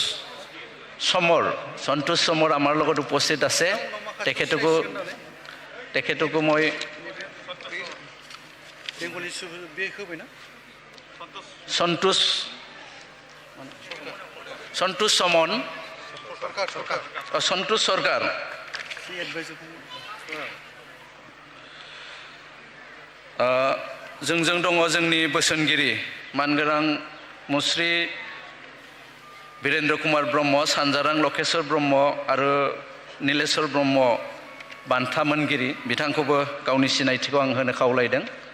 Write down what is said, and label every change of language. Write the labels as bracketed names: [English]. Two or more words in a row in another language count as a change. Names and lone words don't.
[Assamese] চমৰ আমাৰ লগত উপস্থিত আছে তেখেতকো মই সন্তোষ চমন সন্তোষ সরকার [Bodo] जोंजों दङ जोंनि बोसोनगिरि मानगोनां मुस्रि वीरेन्द्र कुमार ब्रह्म सानजारां लकेश्वर ब्रह्म आरो नीलेश्वर ब्रह्म बान्था मोनगिरि बिथांखौबो गावनि सिनायथिखौ आं होनो खावलायदों